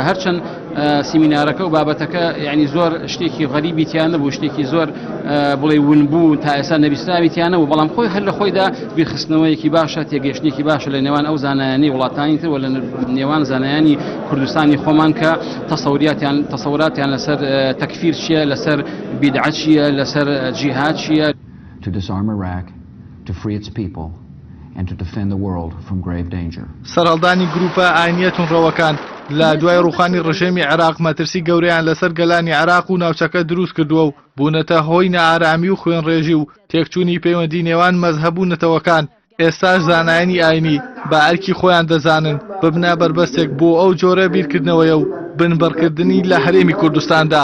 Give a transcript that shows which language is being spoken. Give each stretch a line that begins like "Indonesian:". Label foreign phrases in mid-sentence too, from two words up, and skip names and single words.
Central Kurdish: هەرچەند سیمینارەکە و بابەتەکە یعنی زۆر شتێکی غەریبی تیان نەبوو شتێکی زۆر بڵێ ونبوو تا ئێستا نەبیستراوی تیان نەبوو بەڵام خۆی هەر لە خۆیدا بیرخستنەوەیەکی باشە تێگەشتێکی باشە لە نێوان ئەو زانایانی وڵاتانی تر و لە نێوان زانایانی کوردستانی خۆمان کە تەسەوراتیان لەسەر تەکفیر چییە لەسەر بیدعەت چییە لەسەر جیهاد چییە.
English: To disarm Iraq, to free its people, and to defend the world from grave danger.
Central Kurdish: سەرهەڵدانی گروپە ئاینیە تونڕەوەکان لە دوای ڕوخانی ڕژێمی عێراق مەترسی گەورەیان لەسەر گەلانی عێراق و ناوچەکە دروست کردووە و بوونەتە هۆی نەئارامی و خوێنڕێژی و تێکچوونی پەیوەندی نێوان مەزهەب و نەتەوەکان. ئێستاش زانایانی ئاینی بە ئەرکی خۆیان دەزانن ببنە بەربەستێک بۆ ئەو جۆرە بیرکردنەوەیە و بنبەرکردنی لە هەرێمی کوردستاندا.